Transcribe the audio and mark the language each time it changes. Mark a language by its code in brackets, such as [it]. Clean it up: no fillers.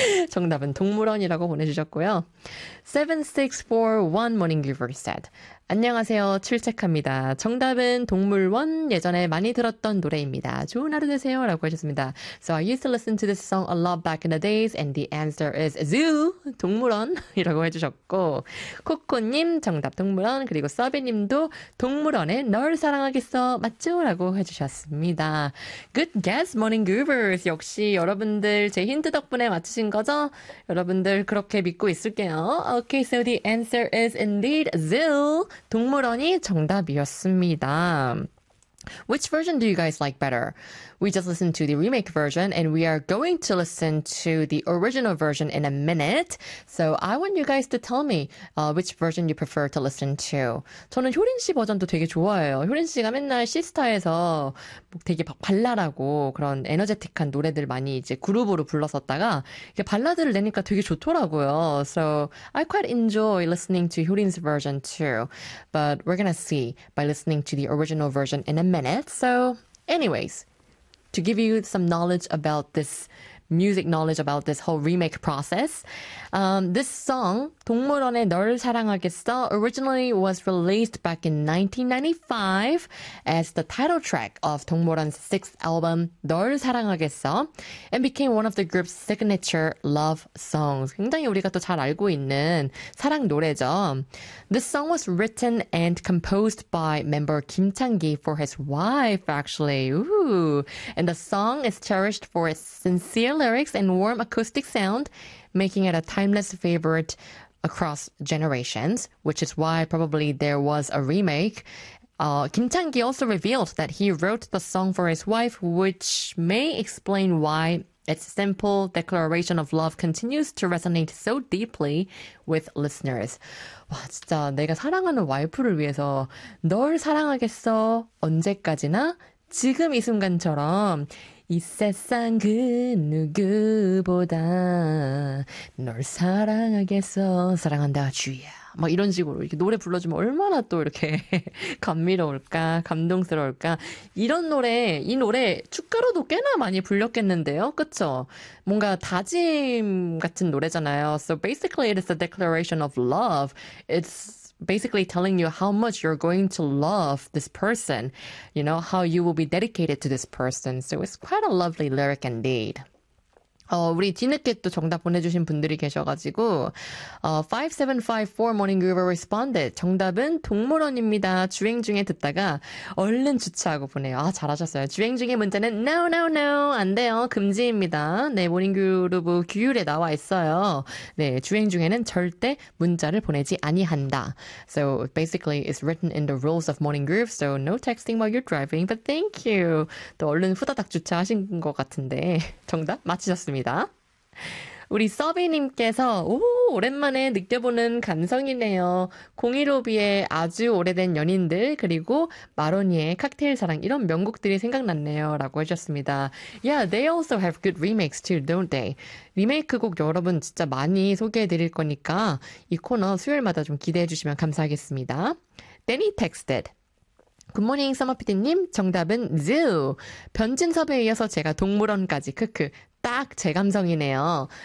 [ko] 정답은 동물원이라고 보내주셨고요. [en] 7641 Morninggiver said. [ko] 안녕하세요. 출첵합니다. 정답은 동물원. 예전에 많이 들었던 노래입니다. 좋은 하루 되세요. 라고 하셨습니다. [en] So I used to listen to this song a lot back in the days, and the answer is zoo. [ko] 동물원. 이라고 해주셨고, 코코님 정답 동물원. 그리고 서비님도 동물원에 널 사랑하겠어. 맞죠? 라고 해주셨습니다. [en] Good guess, Morninggivers. [ko] 역시 여러분들 제 힌트 덕분에 맞추신 거죠? 여러분들 그렇게 믿고 있을게요. [en] Okay, so the answer is indeed zoo. 동물원이 정답이었습니다. Which version do you guys like better? We just listened to the remake version, and we are going to listen to the original version in a minute. So I want you guys to tell me which version you prefer to listen to. [ko] 저는 효린 씨 버전도 되게 좋아해요. 효린 씨가 맨날 시스타에서 되게 발랄하고 그런 에너제틱한 노래들 많이 이제 그룹으로 불렀었다가 이게 발라드를 내니까 되게 좋더라고요. [en] So I quite enjoy listening to 효린's version too. But we're gonna see by listening to the original version in a minute. So, anyways, to give you some knowledge about this music knowledge about this whole remake process, this song, 동물원에 널 사랑하겠어, originally was released back in 1995 as the title track of 동물원's sixth album, 널 사랑하겠어, and became one of the group's signature love songs. [ko] 굉장히 우리가 또잘 알고 있는 사랑 노래죠. [en] This song was written and composed by member 김창기 for his wife, actually. Ooh. And the song is cherished for its sincere lyrics and warm acoustic sound, making it a timeless favorite across generations, which is why probably there was a remake. 김창기 also revealed that he wrote the song for his wife, which may explain why its simple declaration of love continues to resonate so deeply with listeners. [ko] 와, 진짜 내가 사랑하는 와이프를 위해서 널 사랑하겠어. 언제까지나? 지금 이 순간처럼 이 세상 그 누구보다 널 사랑하겠어. 사랑한다, 주야. 막 이런 식으로 이렇게 노래 불러주면 얼마나 또 이렇게 감미로울까, 감동스러울까. 이런 노래, 이 노래 축가로도 꽤나 많이 불렸겠는데요? 그쵸? 뭔가 다짐 같은 노래잖아요. [en] So basically, it is a declaration of love. Basically telling you how much you're going to love this person, you know, how you will be dedicated to this person. So it's quite a lovely lyric indeed. [ko] 우리 뒤늦게 또 정답 보내주신 분들이 계셔가지고 [en] 5754 Morninggiver responded. [ko] 정답은 동물원입니다. 주행 중에 듣다가 얼른 주차하고 보내요. 아, 잘하셨어요. 주행 중에 문제는 [en] no, no, no. [ko] 안 돼요. 금지입니다. 네, 모닝그루브 규율에 나와 있어요. 네, 주행 중에는 절대 문자를 보내지 아니한다. [en] So basically it's written in the rules of Morninggiver. So no texting while you're driving, but thank you. [ko] 또 얼른 후다닥 주차하신 것 같은데 정답 맞히셨습니다. 우리 서비님께서 오 오랜만에 느껴보는 감성이네요. 015B의 아주 오래된 연인들 그리고 마로니의 칵테일 사랑 이런 명곡들이 생각났네요라고 하셨습니다. [en] Yeah, they also have good remakes too, don't they? [ko] 리메이크 곡 여러분 진짜 많이 소개해드릴 거니까 이 코너 수요일마다 좀 기대해 주시면 감사하겠습니다. [en] Danny texted. [ko] 굿모닝 서머피디님 정답은 zoo. 변진섭에 이어서 제가 동물원까지 크크. 딱제 감성이네요.